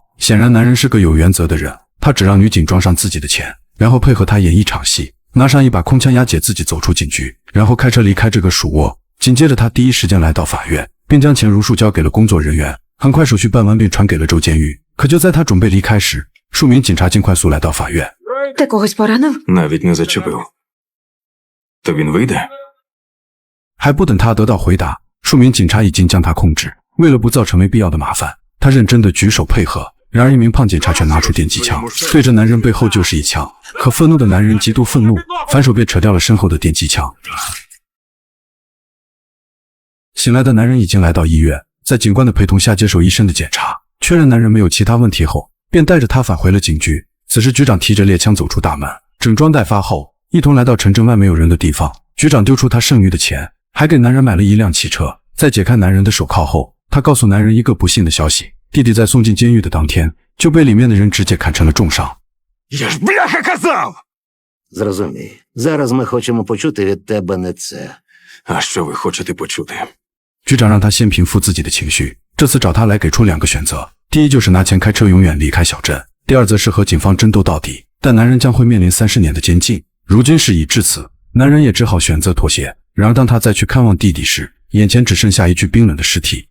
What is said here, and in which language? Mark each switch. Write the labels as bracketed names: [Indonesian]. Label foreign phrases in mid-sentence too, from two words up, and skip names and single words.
[Chinese] 显然男人是个有原则的人，他只让女警装上自己的钱，然后配合他演一场戏，拿上一把空枪押解自己走出警局，然后开车离开这个鼠窝。紧接着他第一时间来到法院，并将钱如数交给了工作人员。很快手续办完并传给了州监狱，可就在他准备离开时，数名警察竟快速来到法院。 [Ukrainian] Ти когось поранив? Навіть не зачепив. То він вийде? [Chinese] 还不等他得到回答，数名警察已经将他控制。为了不造成没必要的麻烦，他认真地举手配合。然而一名胖警察却拿出电击枪，对着男人背后就是一枪。可愤怒的男人极度愤怒，反手便扯掉了身后的电击枪。醒来的男人已经来到医院，在警官的陪同下接受医生的检查，确认男人没有其他问题后，便带着他返回了警局。此时局长提着猎枪走出大门，整装待发后，一同来到城镇外没有人的地方。局长丢出他剩余的钱，还给男人买了一辆汽车。在解开男人的手铐后，他告诉男人一个不幸的消息，弟弟在送进监狱的当天就被里面的人直接砍成了重伤。 [Ukrainian] Я ж бляха казав! Зрозумій. Зараз ми хочемо почути від тебе не це. А що ви хочете почути? [Chinese] 局长让他先平复自己的情绪，这次找他来给出2个选择，第一就是拿钱开车永远离开小镇， 第二则是和警方争斗到底，但男人将会面临30年的监禁。如今事已至此，男人也只好选择妥协。然而当他再去看望弟弟时，眼前只剩下一具冰冷的尸体。